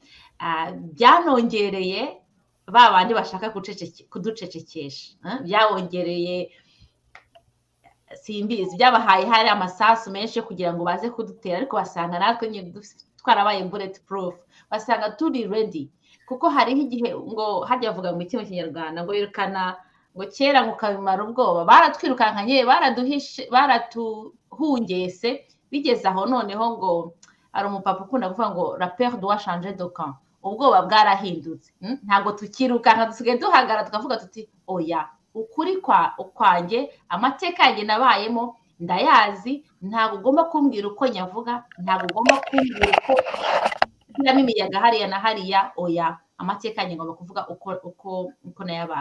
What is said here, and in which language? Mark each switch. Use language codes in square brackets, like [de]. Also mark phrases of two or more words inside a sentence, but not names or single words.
[rw] Byanongereye ba bandi bashaka kuducecekesha, byawongereye simbizi, byabahaye hari amasasu menshi yo kugira ngo baze kudutera, ariko basanga natwe twarabaye [en] bullet proof, [rw] basanga turi ready. Kuko hari nk'igihe ngo hajya avuga mu mitima kinyarwanda ngo yirukana ngo kera ngo kabimara ubwoba, baratwirukankanye, baratuhungese, bigeze aho noneho ngo ari umupapa ukunda kuvuga ngo [fr] la peur doit changer de camp, [rw] ubwoba bwarahindutse. Ntabwo tukirukanka, dusigaye duhagara tukavuga tuti oya, ukuri kwanjye, amateka yanjye nabayemo ndayazi, ntabwo ugomba kumbwira uko nyavuga, ntabwo ugomba kumbwira uko kiramo imiyaga hariya na hariya, oya, amateka yanjye ngomba kuvuga uko nayabaye.